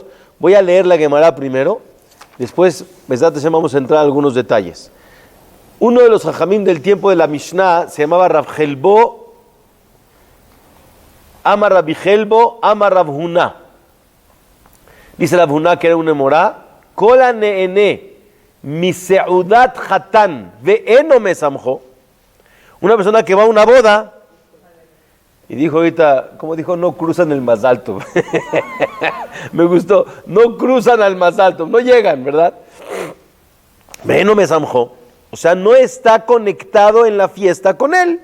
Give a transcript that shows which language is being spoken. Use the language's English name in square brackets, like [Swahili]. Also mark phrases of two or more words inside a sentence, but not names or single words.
[Spanish] Voy a leer la Gemara primero. Después, vamos a entrar a algunos detalles. Uno de los jajamim del tiempo de la Mishnah se llamaba Rav Helbo, [Hebrew] Amar Rabbi Helbo, Amar Rav Huna. [Spanish] Dice Rav Huna que era un emorá. [Hebrew] Kola neene miseudat hatan ve'eno mesamjo. [Spanish] Una persona que va a una boda y dijo ahorita, como dijo, no cruzan el más alto. Me gustó, no cruzan al más alto, no llegan, ¿verdad? [Hebrew] Ve'eno mesamjo. [Spanish] O sea, no está conectado en la fiesta con él.